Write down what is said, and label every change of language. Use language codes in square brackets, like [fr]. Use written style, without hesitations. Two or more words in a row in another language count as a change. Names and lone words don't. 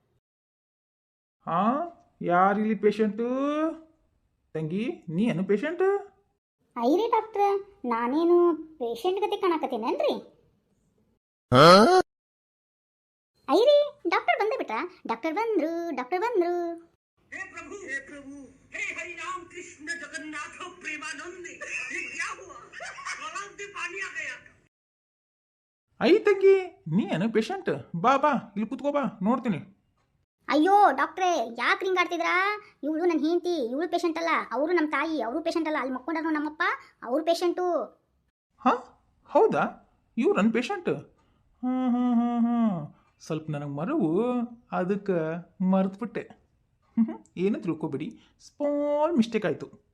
[kn] ಯಾರಿಲ್ಲಿ ಪೇಷಂಟು ತಂಗಿ ನೀ ಏನು ಪೇಷಂಟ್ ಐರಿ ಡಾಕ್ಟ್ರ ನಾನೇನು ಪೇಷಂಟ್ ಗತಿ ಕಾಣಕತ್ತೀನೇನ್ರಿ ಐರಿ ಡಾಕ್ಟರ್ ಬಂದೇ ಬಿಟ್ಟ ಡಾಕ್ಟರ್ ಬಂದ್ರು [hi] हे प्रभु हे हरि राम कृष्ण जगन्नाथ प्रेमानंद ये क्या हुआ गलाव से पानी आ गया [kn] ಐ ತಂಗಿ ನೀ ಏನು ಪೇಷಂಟ್ ಬಾ ಇಲ್ಲಿ ಕೂತ್ಕೋ ಬಾ ನೋಡ್ತೀನಿ ಅಯ್ಯೋ ಡಾಕ್ಟ್ರೇ ಯಾಕೆ ಹಿಂಗೆ ಆಡ್ತಿದ್ರಾ ಇವಳು ನನ್ನ ಹೆಂಡತಿ ಇವಳು ಪೇಷಂಟ್ ಅಲ್ಲ ಅವರು ನಮ್ಮ ತಾಯಿ ಅವರು ಪೇಷಂಟ್ ಅಲ್ಲ ಅಲ್ಲಿ ಮಕ್ಕೊಂಡ್ರು ನಮ್ಮಪ್ಪ ಅವ್ರು ಪೇಷಂಟು ಹಾಂ ಹೌದಾ ಇವ್ರು ನನ್ನ ಪೇಷಂಟ್ ಹಾಂ ಸ್ವಲ್ಪ ನನಗೆ ಮರವು ಅದಕ್ಕೆ ಮರೆತುಬಿಟ್ಟೆ ಏನು ತಿಳ್ಕೊಬೇಡಿ [en] small mistake [kn] ಆಯಿತು